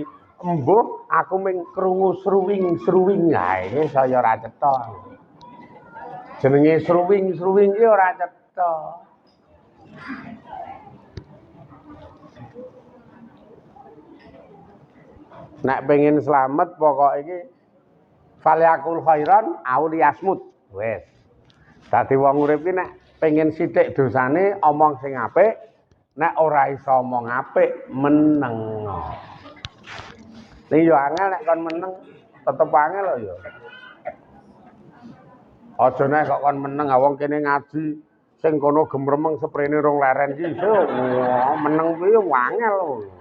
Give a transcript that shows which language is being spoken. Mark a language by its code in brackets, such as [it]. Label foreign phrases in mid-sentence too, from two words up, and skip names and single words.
[jv] Embuh aku ming krungu sruwing-sruwing. Ha iki saya ora cetha. Jenenge sruwing-sruwing iki ora cetha. Nek pengen slamet pokok iki [ar] فليقل خيرا أو ليصمت. [jv] Wis. Dadi wong urip iki nek pengen sithik dosane omong sing apik, nek ora iso omong apik meneng. Ning yo angel nek kon meneng tetep angel lho yo. Aja nek kok kon meneng wong kene ngaji sing kono gemremeng sprene rong leren iki iso meneng kuwi yo angel lho.